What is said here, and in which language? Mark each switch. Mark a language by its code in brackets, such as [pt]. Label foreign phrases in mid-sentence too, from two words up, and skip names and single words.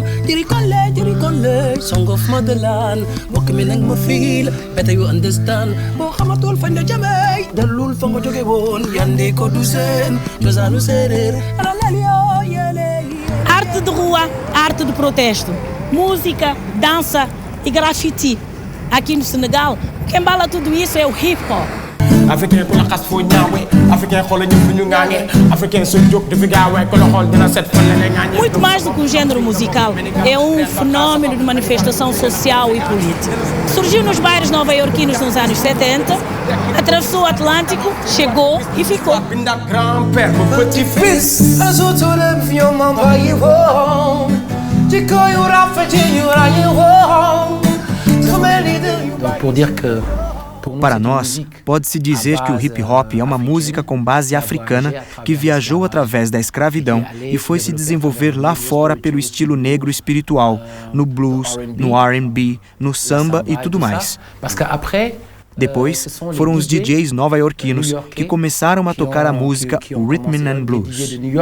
[en] Dirikole, song of motherland. Walk me nang mo feel, better you understand. [wo] Bo xamatul fañ la jamay, dalul fa nga joge won. Yande ko du sen, jozanu serer. [pt] Arte de rua, arte de protesto, música, dança e grafite. Aqui no Senegal, quem embala tudo isso é o hip-hop. [wo] Africain ku la xas foo ñaawe Africain xool ñu fu ñu ŋaañe Africain su jóg di fi gaawee ku la xool dina set fan la lay ŋaañe. [pt] Muito mais do que um gênero musical, é um fenômeno de manifestação social e política. Surgiu nos bairros nova-iorquinos nos anos 70, atravessou o Atlântico, chegou e ficou. [fr] Pour dire que [pt] Para nós, pode-se dizer que o hip-hop é uma música com base africana que viajou através da escravidão e foi se desenvolver lá fora pelo estilo negro espiritual, no blues, no R&B, no samba e tudo mais. Depois, foram os DJs nova-iorquinos que começaram a tocar a música [en] Rhythm and Blues.